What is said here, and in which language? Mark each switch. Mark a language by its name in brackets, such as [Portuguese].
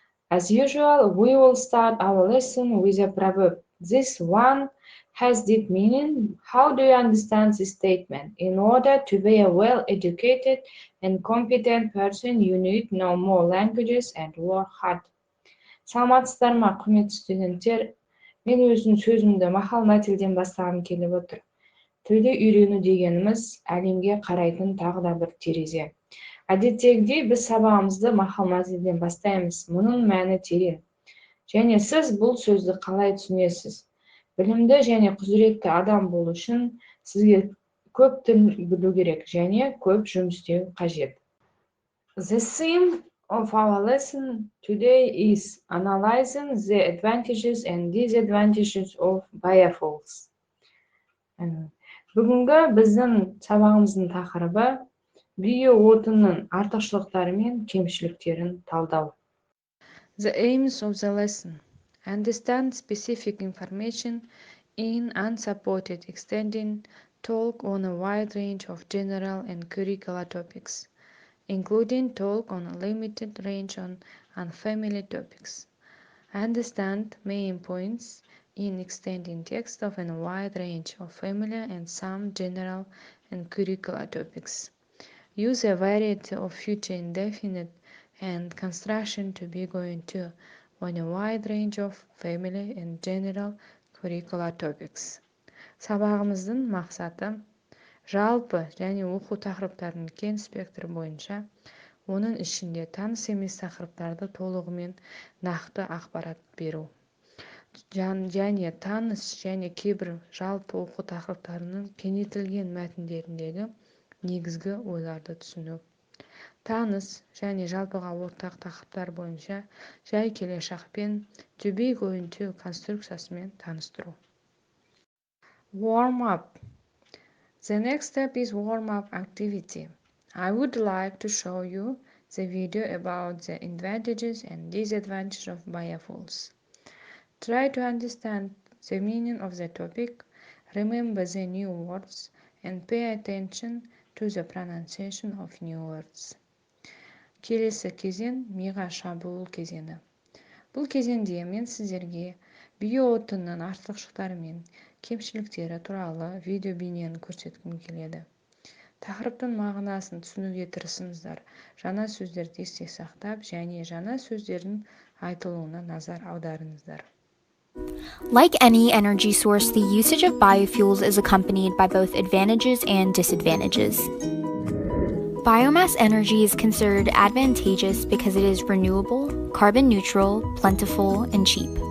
[English] As usual, we will start our lesson with a proverb. This one has deep meaning. How do you understand this statement? In order to be a well-educated and competent person, you need to know more languages and work hard. [Kazakh] Саламатсыздар ма, құрметті студенттер? Мен өзімнің сөзімді мақал мәтелден бастағым келіп отыр. Тілді үйрену дегеніміз әлемге қарайтын тағы да бір терезе. Әдеттегідей біз сабағымызды мақал мәтелден бастаймыз. Мұның мәні терең. Және сіз бұл сөзді қалай түсінесіз? Білімді және құзыретті адам болу үшін сізге көп тіл білу керек және көп жұмыс істеу қажет. [English] The theme of our lesson today is analyzing the advantages and disadvantages of biofuels. [Kazakh] Бүгінгі біздің сабағымыздың тақырыбы биоотынның артықшылықтары мен кемшіліктерін талдау. [English] The aims of the lesson: understand specific information in unsupported extending talk on a wide range of general and curricular topics, including talk on a limited range on unfamiliar topics. Understand main points in extending text of a wide range of familiar and some general and curricular topics. Use a variety of future indefinite and construction to be going to on a wide range of familiar and general curricular topics. [Kazakh] Сабағымыздың мақсаты жалпы және оқу тақырыптарының кең спектрі бойынша, оның ішінде таныс емес тақырыптарды толығымен нақты ақпарат беру. Және таныс және кейбір жалпы оқу тақырыптарының кеңейтілген мәтіндеріндегі негізгі ойларды түсіну. Таныс және жалпыға ортақ тақырыптар бойынша жай келешақпен [English] to be going to [Kazakh] конструкциясымен таныстыру. [English] Warm up. The next step is warm up activity. I would like to show you the video about the advantages and disadvantages of biofuels. Try to understand the meaning of the topic, remember the new words, and pay attention to the pronunciation of new words. [Kazakh] Келесі кезең миға шабуыл кезеңі. Бұл кезеңде мен сіздерге биоотынның артықшылықтары мен кемшіліктері туралы видео-бейнені көрсеткім келеді. Тақырыптың мағынасын түсінуге тырысыңыздар. Жаңа сөздерді есте сақтап, және жаңа сөздердің айтылуына назар аударыңыздар. [English] Like any energy source, the usage of biofuels is accompanied by both advantages and disadvantages. Biomass energy is considered advantageous because it is renewable, carbon neutral, plentiful, and cheap.